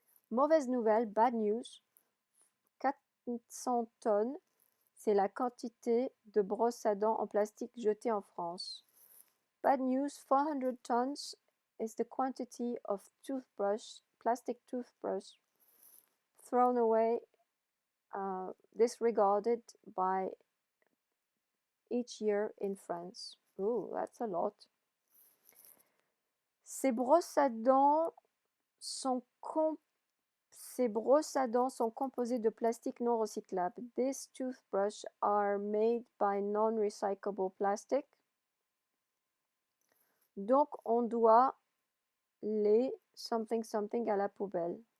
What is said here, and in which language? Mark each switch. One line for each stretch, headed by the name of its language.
French: Mauvaise nouvelle,
English: bad news,
French: 400 tonnes, c'est la quantité de brosses à dents en plastique jetées en France.
English: Bad news, 400 tons is the quantity of plastic toothbrush thrown away, disregarded by each year in France. Oh, that's a lot.
French: Ces brosses à dents sont Ces brosses à dents sont composées de plastique non recyclable.
English: These toothbrushes are made by non-recyclable plastic.
French: Donc, on doit les
English: something something
French: à la poubelle.